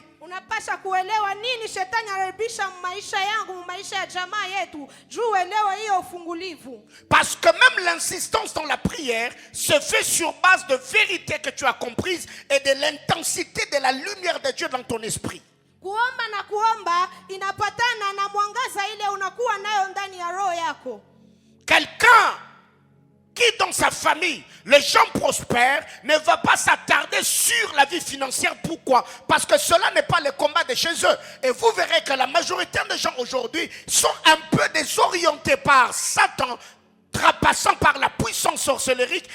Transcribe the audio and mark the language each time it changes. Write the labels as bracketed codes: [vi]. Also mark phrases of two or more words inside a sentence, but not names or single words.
[sw] Unapasha kuelewa nini shetani anaribisha maisha yangu, maisha ya jamaa yetu. Juu uelewa hiyo ufungulivu. [fr] Parce que même l'insistance dans la prière se fait sur base de vérités que tu as comprises et de l'intensité de la lumière de Dieu dans ton esprit. [sw] Kuomba na kuomba inapatana na mwangaza ile unakuwa nayo ndani ya roho yako. [fr] Quelqu'un qui dans sa famille, les gens prospèrent, ne va pas s'attarder sur la vie financière. Pourquoi? Parce que cela n'est pas le combat de chez eux. Et vous verrez que la majorité des gens aujourd'hui sont un peu désorientés par Satan, trapassant par la puissance sorcellerique.